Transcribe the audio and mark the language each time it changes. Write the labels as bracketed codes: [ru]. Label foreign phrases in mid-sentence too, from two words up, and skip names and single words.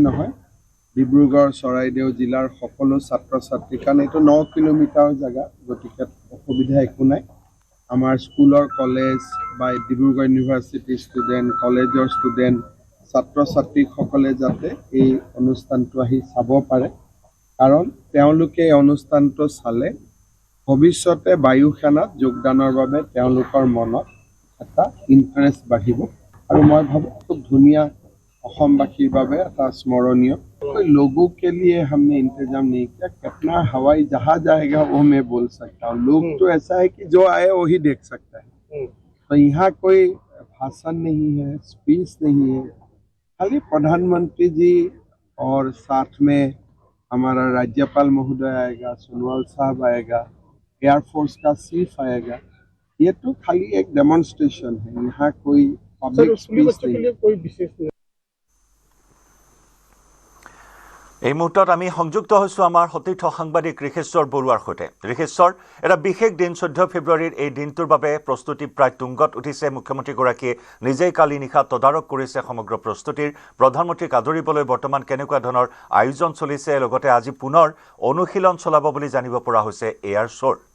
[as] নহয় ডিব্ৰুগড় চৰাইদেউ জিলাৰ সকলো ছাত্ৰ ছাত্ৰী কাৰণ এইটো 9 কিলোমিটাৰ জেগা গতিকে অসুবিধা একো নাই আমাৰ স্কুলৰ কলেজ বা ডিব্ৰুগড় ইউনিভাৰ্চিটি ষ্টুডেণ্ট কলেজৰ ষ্টুডেণ্ট ছাত্ৰ ছাত্ৰীসকলে যাতে এই অনুষ্ঠানটো আহি চাব পাৰে কাৰণ তেওঁলোকে এই অনুষ্ঠানটো চালে ভৱিষ্যতে বায়ুসেনাত যোগদানৰ বাবে তেওঁলোকৰ মনত এটা ইণ্টাৰেষ্ট বাঢ়িব আৰু মই ভাবোঁ খুব ধুনীয়া অসমবাসীৰ বাবে এটা স্মৰণীয় [hi] लोगों के लिए हमने इंतजाम नहीं किया कितना हवाई जहाज आएगा वो मैं बोल सकता हूँ लोग तो ऐसा है कि जो आए वही देख सकता है तो यहाँ कोई भाषण नहीं है स्पीच नहीं है खाली प्रधानमंत्री जी और साथ में हमारा राज्यपाल महोदय आएगा सोनोवाल साहब आएगा एयरफोर्स का चीफ आएगा ये तो खाली एक डेमोन्स्ट्रेशन है यहाँ कोई [en] public speech [hi] नहीं कोई विशेष [as] এই মুহূৰ্তত আমি সংযুক্ত হৈছোঁ আমাৰ সতীৰ্থ সাংবাদিক ঋষেশ্বৰ বৰুৱাৰ সৈতে ঋষেশ্বৰ এটা বিশেষ দিন 14 ফেব্ৰুৱাৰীৰ এই দিনটোৰ বাবে প্ৰস্তুতি প্ৰায় তুংগত উঠিছে মুখ্যমন্ত্ৰীগৰাকীয়ে নিজেই কালি নিশা তদাৰক কৰিছে সমগ্ৰ প্ৰস্তুতিৰ প্ৰধানমন্ত্ৰীক আদৰিবলৈ বৰ্তমান কেনেকুৱা ধৰণৰ আয়োজন চলিছে লগতে আজি পুনৰ অনুশীলন চলাব বুলি জানিব পৰা হৈছে [en] air show